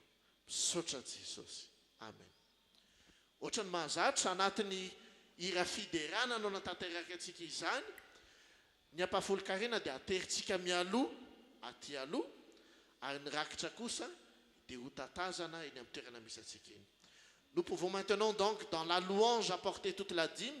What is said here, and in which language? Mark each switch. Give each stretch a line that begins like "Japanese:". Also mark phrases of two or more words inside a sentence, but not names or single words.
Malagasy: Misaotra Jesosy. Amen. Ohatrany mahazatra anatin'ny hira fiderana no natanteraka antsika izany, ny ampahafolo-karena dia ateritsika mialoha aty aloha, ary ny rakitra kosa dia ho tatazana eny amin'ny toerana misy antsika eny.
French: Nous pouvons maintenant donc dans la louange apporter toute la dîme.